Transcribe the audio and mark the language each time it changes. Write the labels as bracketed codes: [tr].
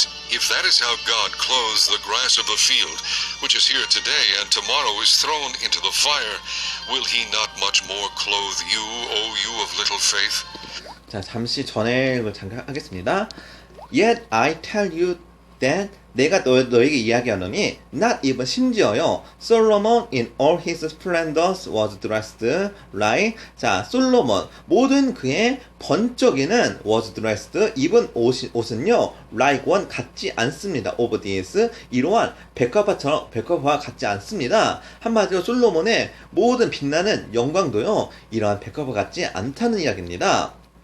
[en] If that is how God clothes the grass of the field, which is here today and tomorrow is thrown into the fire, will he not much more clothe you, O you of little faith? [ko] 자, 잠시 전에 잠깐 하겠습니다. [en] Yet I tell you that [ko] 내가 너에게 이야기하노니 [en] not even [ko] 심지어요. [en] Solomon in all his splendors was dressed like [ko] 자, 솔로몬 모든 그의 번쩍이는 [en] was dressed [ko] 입은 옷은요 [en] like one [ko] 같지 않습니다. [en] of these [ko] 이러한 백합화와 같지 않습니다. 한마디로 솔로몬의 모든 빛나는 영광도요 이러한 백합화 같지 않다는 이야기입니다.